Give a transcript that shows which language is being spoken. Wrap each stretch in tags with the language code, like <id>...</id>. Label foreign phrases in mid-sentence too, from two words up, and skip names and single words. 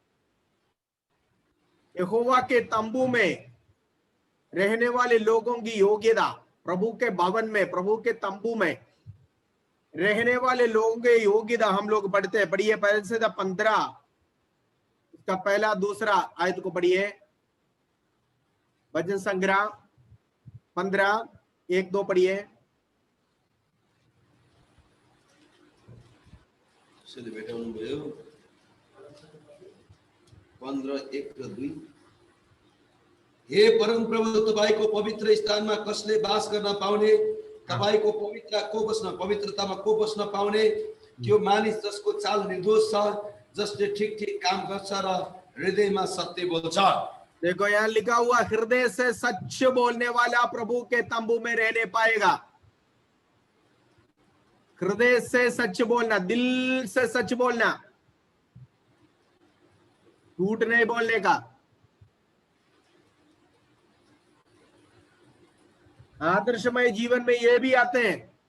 <hi>यहोवा के तंबू में रहने वाले लोगों की योग्यता, प्रभु के भवन में, प्रभु के तंबू में रहने वाले लोगों की योग्यता हम लोग पढ़ते हैं। पढ़िए पहले से 15 उसका पहला दूसरा आयत को पढ़िए। भजन संग्रह 15:1-2 पढ़िए।</hi> <ne>भेटाउनु भयो 15:1-2। हे परम प्रभु, तपाईको पवित्र स्थानमा कसले बास गर्न पाउने? तपाईको पवित्रतामा को बस्न पाउने? त्यो मानिस जसको चाल निर्दोष छ, जसले ठीक काम गर्छ र हृदयमा सत्य बोल्छ।</ne> <hi>देखो यहाँ लिखा हुआ, हृदय से सच बोलने वाला प्रभु के तंबू में रहने पाएगा। हृदय से सच बोलना, दिल से सच बोलना, झूठ नहीं बोलने का। आदर्शमय जीवन में ये भी आते हैं।</hi>